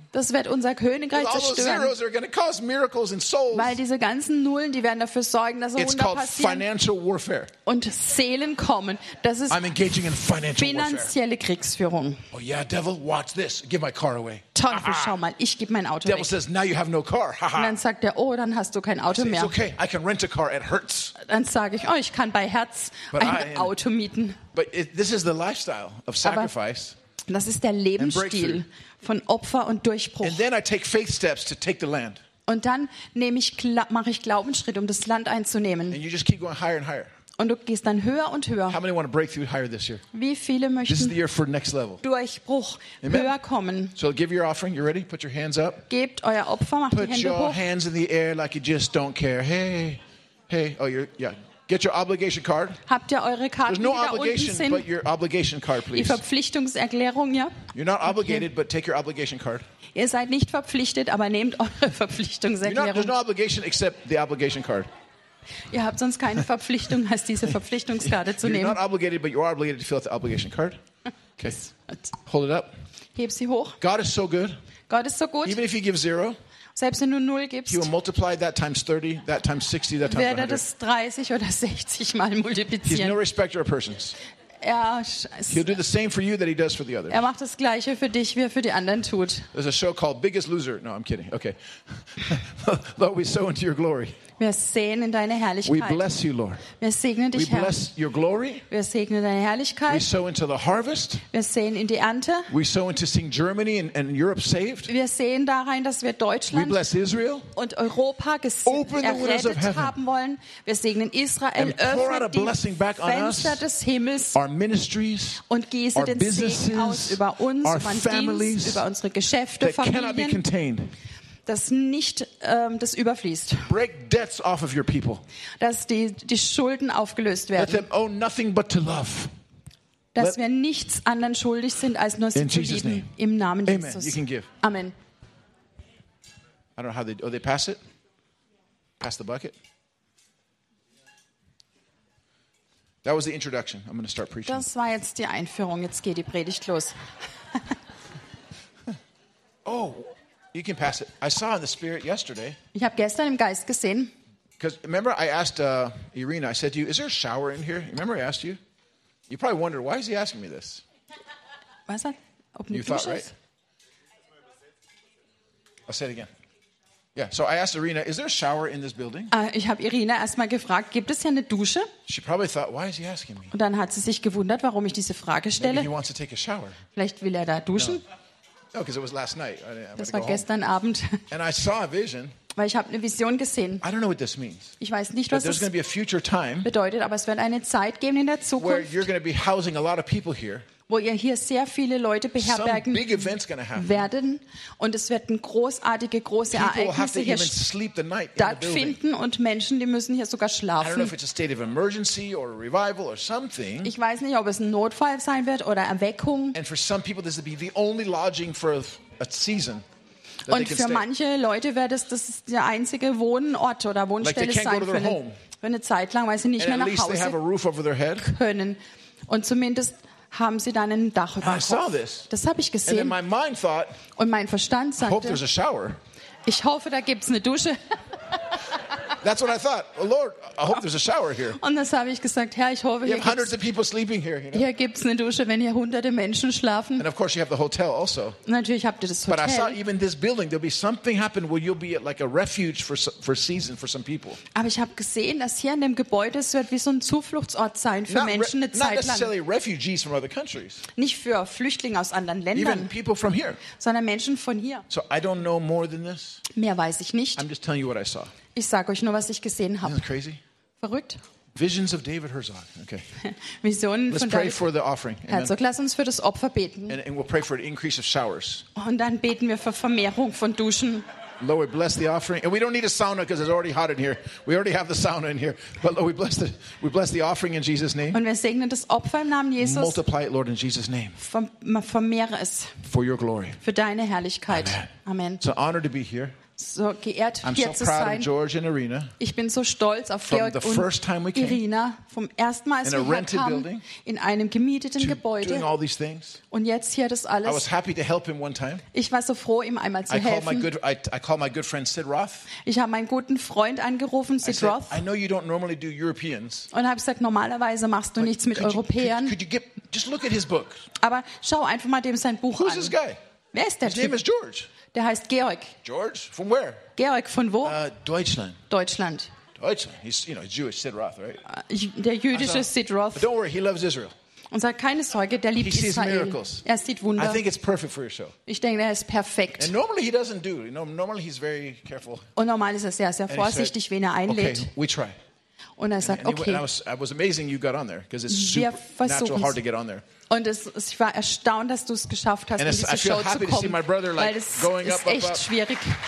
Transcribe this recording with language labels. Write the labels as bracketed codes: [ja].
[de] Das wird unser Königreich zerstören. Weil diese ganzen Nullen, die werden dafür sorgen, dass [en] it's [de] Wunder passieren. [en] Financial warfare. [de] Und Seelen kommen. Das ist [en] I'm engaging in financial [de] finanzielle [en] warfare. [de] Kriegsführung. [en] Oh yeah, devil, watch this. Give my car away. [de] Teufel, schau mal, ich gebe mein Auto [en] devil [de] weg. [en] Says, now you have no car. [de] Und dann sagt er, oh, dann hast du kein Auto [en] I say, [de] mehr. [en] It's okay. I can rent a car at Hertz. [de] Dann sage ich, oh, ich kann bei Hertz [en] but [de] ein Auto mieten. [en] But this is the lifestyle of sacrifice. [de] Aber das ist der Lebensstil von Opfer und Durchbruch. [en] And then I take faith steps to take the land. [de] Und dann mache ich Glaubensschritte, um das Land einzunehmen. [en] And you just keep going higher and higher. [de] Und du gehst dann höher und höher. [en] How many want to break through higher this year? [de] Wie viele möchten [en] this is the year for next level. [de] Durchbruch, amen. Höher kommen? [en] So give your offering. You ready? Put your hands up. [de] Gebt euer Opfer, macht [en] put [de] die Hände [en] your [de] hoch. [en] Hands in the air like you just don't care. Hey, hey, oh, you're, yeah. Get your obligation card. [de] Habt ihr eure Karten? [en] There's no obligation, but your obligation card, please. [de] Die Verpflichtungserklärung, ja. [en] You're not obligated, okay. But take your obligation card. [de] Ihr seid nicht verpflichtet, aber nehmt eure Verpflichtungserklärung. [en] You're not, there's no obligation except the obligation card. [de] Ihr habt sonst keine Verpflichtung, als diese Verpflichtungskarte zu [en] you're [de] nehmen. [en] You're not obligated, but you are obligated to fill out the obligation card. Okay. Hold it up. [de] Heb sie hoch. [en] God is so good. [de] Gott ist so gut. [en] Even if you give zero. [de] Selbst wenn du null gibst, [en] he will multiply that times 30, that times 60, that times 100. [de] Werde das 30 oder 60 mal multiplizieren. [en] He's no respecter of persons. He'll do the same for you that he does for the others. [de] Er macht das Gleiche für dich, wie er für die anderen tut. [en] There's a show called Biggest Loser. No, I'm kidding. Okay. Lord, we sow into your glory. [de] Wir sehen in deine Herrlichkeit. [en] We bless you, Lord. [de] Wir segnen dich, Herr. [en] We bless your glory. [de] Wir segnen deine Herrlichkeit. [en] We sow into the harvest. [de] Wir sehen in die Ernte. [en] We sow into seeing Germany and Europe saved. [de] Wir sehen darin, dass wir Deutschland [en] we bless Israel. [de] Und Europa errettet haben wollen. Wir segnen Israel. Öffne die Fenster des Himmels. [en] Our ministries, [de] und gieße [en] our [de] den [en] businesses, [de] Segen aus über uns, [en] our [de] über [en] families, [de] Dienst, über unsere Geschäfte, Familien. Dass nicht das überfließt. [en] Break debts off of your people. [de] Dass die Schulden aufgelöst werden. [en] Let them owe nothing but to love. [de] Dass wir nichts anderen schuldig sind als nur sie zu lieben. Im Namen Amen. Jesus. [en] You can give. Amen. I don't know how they pass it. Pass the bucket. That was the introduction. I'm going to start preaching. [de] Das war jetzt die Einführung. Jetzt geht die Predigt los. [en] Oh, you can pass it. I saw in the spirit yesterday. [de] Ich habe gestern im Geist gesehen. [en] Because remember, I asked Irina. I said to you, "Is there a shower in here?" Remember, I asked you. You probably wondered why is he asking me this. Was that? Open you thought right. I'll say it again. Yeah. So I asked Irina, "Is there a shower in this building?" [de] Ich habe Irina erstmal gefragt, gibt es hier eine Dusche? [en] She probably thought, "Why is he asking me?" [de] Und dann hat sie sich gewundert, warum ich diese Frage stelle. [en] Maybe he wants to take a shower. [de] Vielleicht will er da duschen. [en] No, because it was last night. [de] Das war gestern Abend. [en] And I saw a vision. [de] Weil ich habe eine Vision gesehen. [en] I don't know what this means. [de] Ich weiß nicht, was [en] es be a future time, [de] bedeutet, aber es wird eine Zeit geben in der Zukunft, [en] where you're going to be housing a lot of people here. [de] Wo ihr hier sehr viele Leute beherbergen [en] big event's gonna happen. [de] Werden. Und es werden großartige, große Ereignisse hier stattfinden. Und Menschen, die müssen hier sogar schlafen. [en] I don't know if it's a state of emergency or a revival or something. [de] Ich weiß nicht, ob es ein Notfall sein wird oder Erweckung. [en] And for some people, this will be the only lodging for a season. [de] Und für manche Leute wird es das der einzige Wohnort oder Wohnstelle [en] like [de] sein für eine Zeit lang, weil sie nicht [en] and [de] mehr nach Hause können. Und zumindest haben sie dann ein Dach über dem Kopf. Das habe ich gesehen. [en] And then my mind thought, [de] und mein Verstand sagte, [en] I hope there's a shower. [de] Ich hoffe, da gibt es eine Dusche. [en] That's what I thought. Well, Lord, I hope there's a shower here. [de] Und das habe ich gesagt, Herr, ich hoffe, hier gibt es eine Dusche, wenn hier hunderte Menschen schlafen. [en] And of course you have the hotel also. [de] Natürlich habt ihr das Hotel. [en] But I saw even this building, there'll be something happen where you'll be at like a refuge for season for some people. [de] Aber ich habe gesehen, dass hier in dem Gebäude es wird wie so ein Zufluchtsort sein für Menschen eine Zeit lang. [en] Not necessarily refugees from other countries. [de] Nicht für Flüchtlinge aus anderen Ländern. [en] Even people from here. [de] Sondern Menschen von hier. [en] So I don't know more than this. [de] Mehr weiß ich nicht. [en] I'm just telling you what I saw. [de] Ich sage euch nur, was ich gesehen habe. [en] Isn't that crazy? [de] Verrückt. [en] Visions of David Herzog. Okay. [de] Visionen [en] Let's [de] von [en] pray [de] David [en] for the offering. [de] Herzog, lass uns für das Opfer beten. [en] And we'll pray for an increase of showers. [de] Und dann beten wir für Vermehrung von Duschen. [en] Lord, bless the offering. And we don't need a sauna because it's already hot in here. We already have the sauna in here. But Lord, we bless the offering in Jesus' name. [de] Und wir segnen das Opfer im Namen Jesus. [en] Multiply it, Lord, in Jesus' name. [de] Vermehre es. [en] For your glory. [de] Für deine Herrlichkeit. [en] Amen. It's an honor to be here. [de] So geehrt, [en] I'm [de] hier [en] so proud [de] zu sein. [en] Of George and Irina. [de] Ich bin so stolz auf Georg und [en] came, [de] Irina vom ersten Mal, als wir hier kamen, in einem gemieteten Gebäude. [en] Doing all these things. [de] Und jetzt hier das alles. [en] I was happy to help him one time. [de] Ich war so froh, ihm einmal zu helfen. [en] I called my good friend Sid Roth. [de] Ich habe meinen guten Freund angerufen, Sid Roth. [en] I know you don't normally do Europeans. [de] Und habe gesagt, normalerweise machst du nichts mit Europäern. [en] Just look at his book. [de] Aber schau einfach mal dem sein Buch [en] Who's [de] an. [en] This guy? [de] Wer ist der [en] His [de] Typ? [en] Name is George. [de] Der heißt Georg. [en] George? From where? [de] Georg, von wo? Deutschland. Deutschland. Deutschland. [en] He's, you know, Jewish Sid Roth, right? [de] Der jüdische Sid Roth. [en] But don't worry, he loves Israel. [de] Und sagt, keine Sorge, der liebt [en] he [de] Israel. [en] Sees miracles. [de] Er sieht Wunder. [en] I think it's perfect for your show. [de] Ich denke, er ist perfekt. [en] And normally he doesn't do. You know, normally he's very careful. [de] Und normal ist er sehr, sehr vorsichtig, wen er einlädt. [en] Okay, we try. [de] Und er sagt, okay. [en] I was amazing you got on there, because it's super natural hard to get on there. [de] Und ich war erstaunt, dass du es geschafft hast, in diese Show zu kommen, weil es ist echt schwierig.